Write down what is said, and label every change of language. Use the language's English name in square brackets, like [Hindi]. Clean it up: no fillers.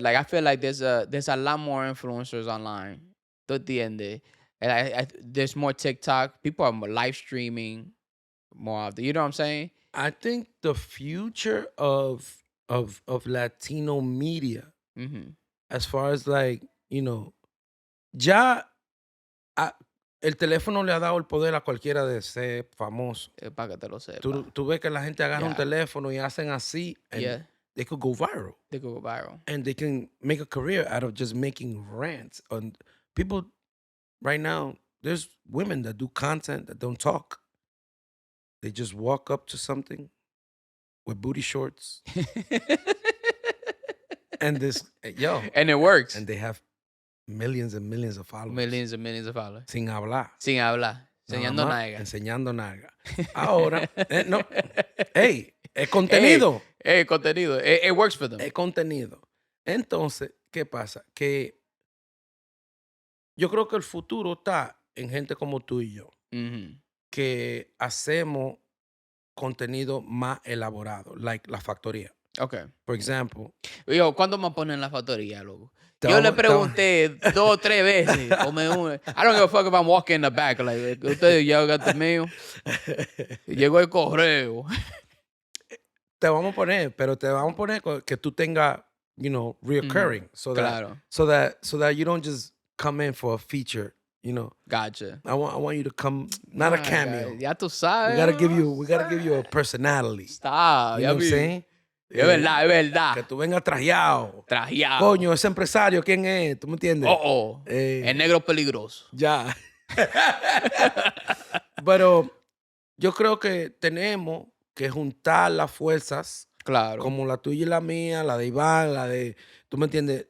[English] Like I feel like there's a lot more influencers online. [Spanish] ¿Tú entiendes? [English] And there's more TikTok. People are more live streaming more often. You know what I'm saying? I think the future of Latino media, Mm-hmm. as far as like, [Spanish] ya el teléfono le ha dado el poder a cualquiera de ser famoso. Para que te lo sepa. Tú ves que la gente agarra un [English] Yeah. [Spanish] teléfono y hacen así, [English] and Yeah. they could go viral. They could go viral. And they can make a career out of just making rants. And people right now, there's women that do content that don't talk. They just walk up to something with booty shorts and And it works. and they have millions and millions of followers. Millions and millions of followers. [Spanish] Sin hablar. Sin hablar. Enseñando nalga. Enseñando nalga. Ahora, no. Hey, es contenido. Hey, contenido. [English] It works for them. [Spanish] Es contenido. Entonces, ¿qué pasa? Que yo creo que el futuro está en gente como tú y yo, Mm-hmm. que hacemos contenido más elaborado, like la factoría. [English] Okay. For example. [Spanish] Yo, ¿cuándo me ponen la factoría, loco? Te Yo le vamos- pregunté 2 o 3 veces. Ponme una. [English] I don't give a fuck if I'm walking in the back. [Spanish] Like, ustedes ya gato mío. Llegó el correo. Te vamos a poner, pero te vamos a poner que tú tengas, reoccurring. [English] So that you don't just come in for a feature, Gotcha. I want you to come, not a My cameo. [Spanish] God, ya tú sabes. [English] We gotta give you a personality. Stop. You know what I'm saying? [Spanish] Es verdad, es verdad. Que tú vengas trajeado. Trajeado. Coño, ese empresario, ¿quién es? ¿Tú me entiendes? Oh. El negro peligroso. Ya. Pero yo creo que tenemos que juntar las fuerzas, Claro. como la tuya y la mía, la de Iván, la de... ¿Tú me entiendes?